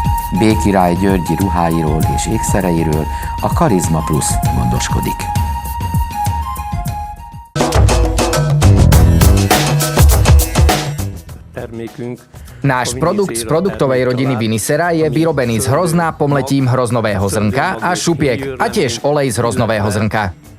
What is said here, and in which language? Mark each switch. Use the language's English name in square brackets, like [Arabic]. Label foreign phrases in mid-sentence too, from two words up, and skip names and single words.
[Hungarian] B. Király Györgyi ruháiról és ékszereiről a Karizma Plus gondoskodik. [Slovak] Náš produkt z produktovej rodiny Vinicera je vyrobený z hrozna pomletím hroznového zrnka a šupiek a tiež olej z hroznového zrnka.